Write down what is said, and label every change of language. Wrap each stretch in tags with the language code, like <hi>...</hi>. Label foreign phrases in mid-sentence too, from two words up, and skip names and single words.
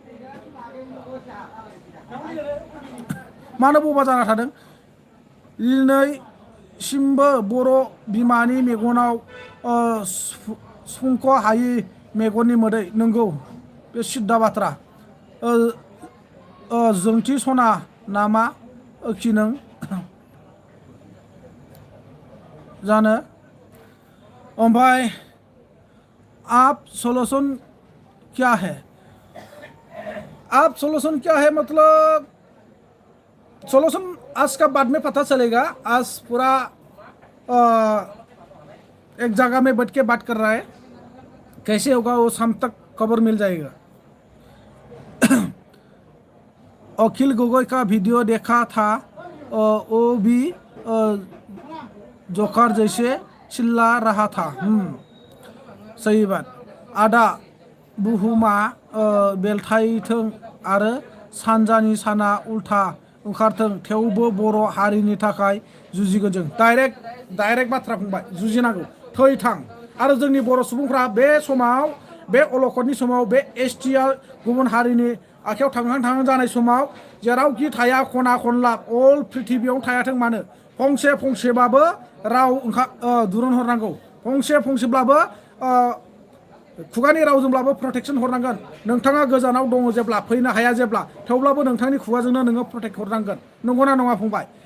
<brx>मानो बबा जाना थादों दिनैसिमबो बर' बिमानि मेगनाव सुफुंख' हायि मेगननि मोदै नंगौ बे सिद्दा बाथ्रा जोंथि सना नामा कि नों जानो ओमफ्राय</brx> <hi>आप सोल्यूशन क्या है मतलब सोल्यूशन आज का बाद में पता चलेगा आज पूरा एक जगह में बैठ के बात कर रहा है कैसे होगा वो शाम तक खबर मिल जाएगा अखिल गोगोई का वीडियो देखा था वो भी जोकर जैसे चिल्ला रहा था सही बात</hi> <brx>आदा बुहुमा बेलथायथों आरो सानजानि साना उल्था ओंखारथों थेवबो बर' हारिनि थाखाय जुजिगोन जों डाइरेक्ट बाथ्रा बुंबाय जुजिनांगौ थै थां आरो जोंनि बर' सुबुंफ्रा बे समाव बे अलखदनि समाव बे एसटिआ गुबुन हारिनि आखायाव थांहां जानाय समाव जेरावखि थाया खना खनला अल पृथिबियाव थायाथों मानो फंसेबाबो राव दुरुन हरनांगौ फंसेब्लाबो खुगानि रावजोंब्लाबो प्रटेक्सन हरनांगोन नोंथाङा गोजानाव दङ जेब्ला फैनो हाया जेब्ला थेवब्लाबो नोंथांनि खुगाजोंनो नोङो प्रटेक्ट हरनांगोन नंगौना नङा फंबाय</brx>